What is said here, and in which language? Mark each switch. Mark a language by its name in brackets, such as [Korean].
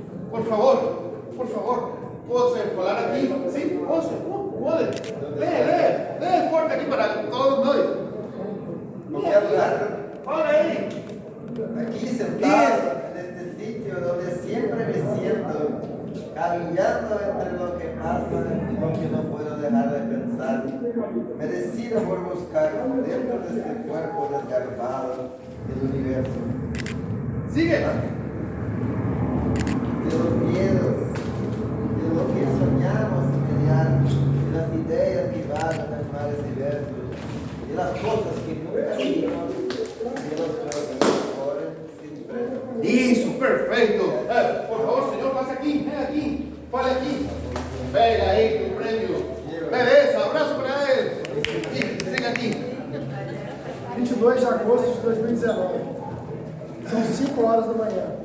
[Portuguese] Por favor, ¿puedo falar aqui? Sim, posso? Pode. Lê forte aqui para todos nós. Qualquer lugar. Fala aí. [Spanish] Aqui sentado, neste sitio donde siempre me siento, caminando entre lo que pasa y lo que no puedo dejar de pensar. Me decido por buscar dentro de este cuerpo desgarbado del universo. Sigue. De los miedos, de lo que soñamos mediar, de las ideas que vagan en mares diversos, de las cosas que nunca vimos, de los que corren sin freno. [Portuguese] Isso, perfeito. Por favor, senhor, passe aqui, vem aqui, fale aqui. Pega aí o prêmio. Beleza, abraço para ele. Siga aqui. 22 de agosto de 2019. São 5 horas da manhã.